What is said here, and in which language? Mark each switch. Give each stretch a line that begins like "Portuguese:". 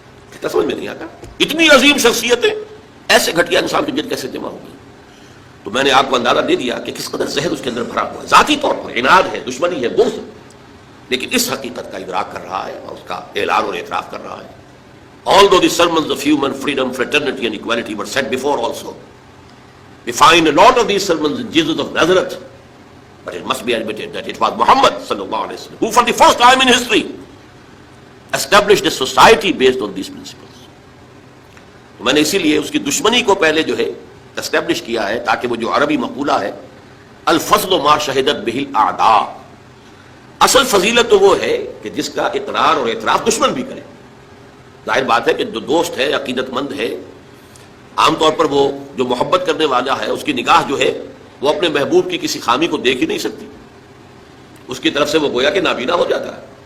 Urdu: کیا سمجھ میں نہیں آتا؟ اتنی عظیم شخصیتیں ایسے گھٹیا انسان کے گرد کیسے جمع ہو گئی؟ تو میں نے آپ کو اندازہ دے دیا کہ کس قدر زہر اس کے اندر بھرا ہوا ہے. ذاتی طور پر عناد ہے، دشمنی ہے، بغض، لیکن اس حقیقت کا ادراک کر رہا ہے اور اس کا اعلان اور اعتراف کر رہا ہے.
English: Although the sermons of human freedom, fraternity and equality were said before also, we find a lot of these sermons in Jesus of Nazareth, but it must be admitted that it was Muhammad sallallahu alaihi wasallam who for the first time in history established a society based on these principles.
Urdu: تو میں نے اسی لیے اس کی دشمنی کو پہلے جو ہے اسٹیبلش کیا ہے، تاکہ وہ جو عربی مقولہ ہے
Arabic: الفضل ما شہدت به الاعداء،
Urdu: اصل فضیلت تو وہ ہے کہ جس کا اقرار اور اعتراف دشمن بھی کرے. ظاہر بات ہے کہ جو دوست ہے، عقیدت مند ہے، عام طور پر وہ جو محبت کرنے والا ہے اس کی نگاہ جو ہے وہ اپنے محبوب کی کسی خامی کو دیکھ ہی نہیں سکتی، اس کی طرف سے وہ گویا کہ نابینا ہو جاتا ہے.